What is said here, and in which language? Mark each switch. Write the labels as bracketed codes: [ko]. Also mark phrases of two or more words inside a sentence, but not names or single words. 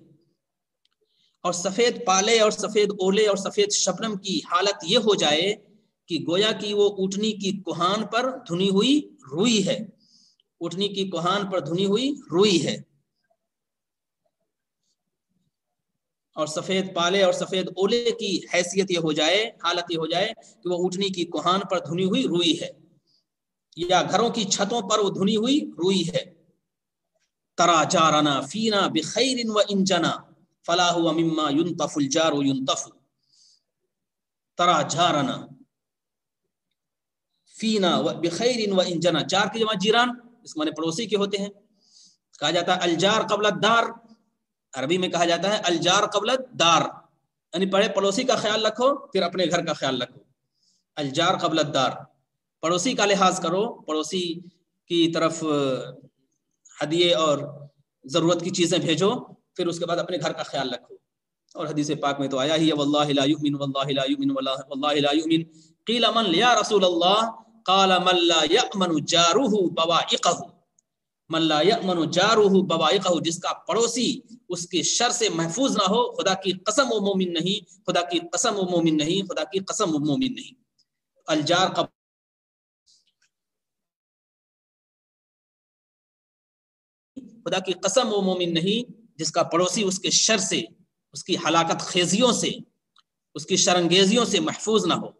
[hi] और सफेद पाले और सफेद ओले और सफेद शबनम की हालत ये हो जाए कि गोया कि वो ऊंटनी की कुहान पर धुनी हुई रुई है, ऊंटनी की कुहान पर धुनी हुई रुई है। और सफेद पाले और सफेद ओले की हैसियत ये हो जाए, हालत ये हो जाए कि वो ऊंटनी की कुहान पर धुनी हुई रुई है, या घरों की छतों पर वो धुनी हुई रुई है। [ar] ترى جارنا فينا بخير وإن جنى فلا هو مما ينتفع الجار ينتفع. ترى جارنا فينا و بخير و إن جنى, [hi] जार की जमा जीरान, इस माने पड़ोसी के होते हैं। कहा जाता है [ar] الجار قبل الدار, [hi] अरबी में कहा जाता है [ar] الجار قبل الدار, [hi] यानी पहले पड़ोसी का ख्याल रखो फिर अपने घर का ख्याल रखो। [ar] الجار قبل الدار, [hi] पड़ोसी का लिहाज करो, पड़ोसी की तरफ हदिये और जरूरत की चीजें भेजो, फिर उसके बाद अपने घर का ख्याल रखो। और हदीस पाक में तो आया ही है, [ar] والله لا يؤمن والله لا يؤمن والله لا يؤمن قيل من يا رسول الله قال من لا يأمن جاره بوائقه من لا يأمن جاره بوائقه, मन ला यअमनु जारुहु बवाइक़हु, [hi] जिसका पड़ोसी उसके शर से महफूज ना हो, खुदा की कसम वो मोमिन नहीं, खुदा की कसम वो मोमिन नहीं, खुदा की कसम वो मोमिन नहीं। अलजार का खुदा की कसम वो मोमिन नहीं जिसका पड़ोसी उसके शर से, उसकी हलाकत खेजियों से, उसकी शरंगेजियों से महफूज ना हो।